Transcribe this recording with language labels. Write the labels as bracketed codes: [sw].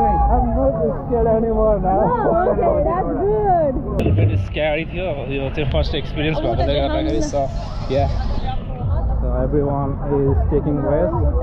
[en] I'm not scared anymore now. Oh, okay, that's good. A little bit scary [ne] थियो यो चाहिँ first experience भएकोले गर्दाखेरि. [en] So yeah, so everyone is taking rest.